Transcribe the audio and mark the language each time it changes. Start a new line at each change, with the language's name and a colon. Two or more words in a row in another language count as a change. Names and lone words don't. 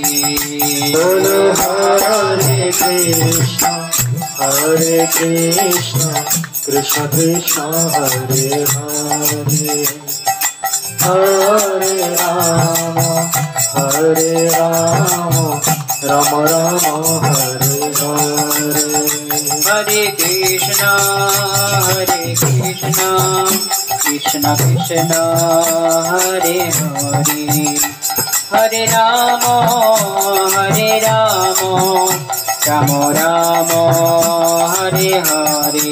Sanskrit: বলো হরে কৃষ্ণ কৃষ্ণ কৃষ্ণ হরে হরে হরে রাম রাম রাম হরে হরে हरे कृष्णा कृष्ण कृष्ण हरे हरे हरे राम राम राम हरे हरे